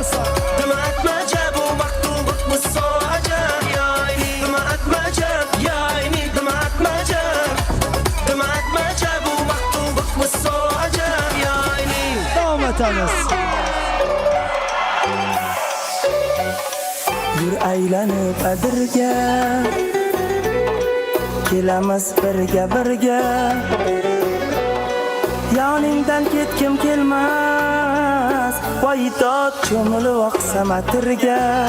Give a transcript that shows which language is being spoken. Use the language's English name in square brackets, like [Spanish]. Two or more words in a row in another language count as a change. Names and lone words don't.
[Arabic] دمعت ما جاب ومكتوبك بالصوت عجب يا عيني دمعت ما جاب يا عيني دمعت ما جاب دمعت ما جاب ومكتوبك بالصوت عجب يا عيني [Uzbek] Yur aylanib adirga kelamiz birga birga yoningdan ketkim kelmas voydod cho'milib oqsam atirga